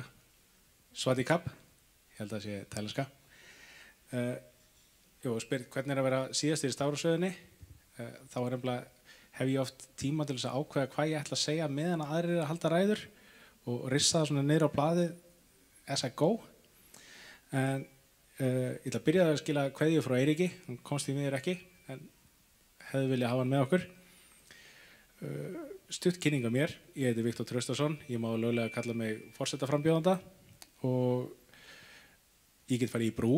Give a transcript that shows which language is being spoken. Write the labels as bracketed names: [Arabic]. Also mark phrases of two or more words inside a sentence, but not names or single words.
[Icelandic] Svati kapp, ég held að það sé tælenska. Spyr hvernig að vera síðastur í stafrófsröðinni. Þá hef ég oft tíma til þess að ákveða hvað ég ætla að segja meðan að aðrir að halda ræður og rissa það svona niður á blaðið [English] as I go. [Icelandic] En ég ætla að byrja að skila kveðju frá Eiríki, hann komst í miður ekki, en hefði viljað hafa hann með okkur. Stutt kynning á mér, ég heiti Viktor Traustason, ég má löglega kalla mig forsetaframbjóðanda og ég get farið í brú.